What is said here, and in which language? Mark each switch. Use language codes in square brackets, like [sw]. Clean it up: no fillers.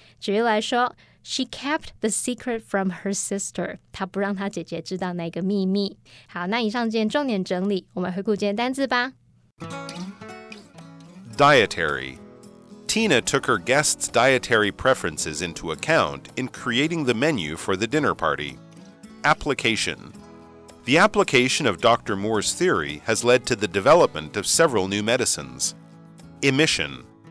[zh] 举例来说 [en] She kept the secret from her sister. [zh] 她不让她姐姐知道那个秘密。好，那以上今天重点整理，我们回顾今天单字吧。 [en] Dietary. Tina took her guests' dietary preferences into account in creating the menu for the dinner party. Application. The application of Dr. Moore's theory has led to the development of several new medicines. Emission.